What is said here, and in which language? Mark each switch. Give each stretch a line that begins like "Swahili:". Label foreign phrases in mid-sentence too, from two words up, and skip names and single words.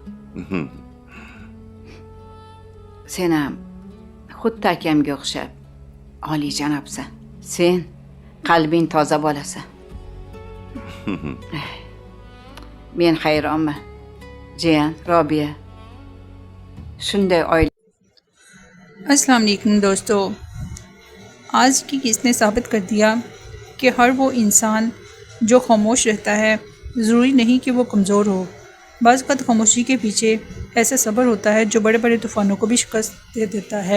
Uzbek: Sen ham xuddi akamga o'xshab oliyjanobsan. Sen qalbing toza bo'lasan. Men hayronman. Jiyan, Robiya. Shunday oila.
Arabic: السلام علیکم
Urdu: دوستو، آج کی کس نے ثابت کر دیا کہ ہر وہ انسان جو خاموش رہتا ہے ضروری نہیں کہ وہ کمزور ہو. بعض وقت خاموشی کے پیچھے ایسا صبر ہوتا ہے جو بڑے بڑے طوفانوں کو بھی شکست دے دیتا ہے.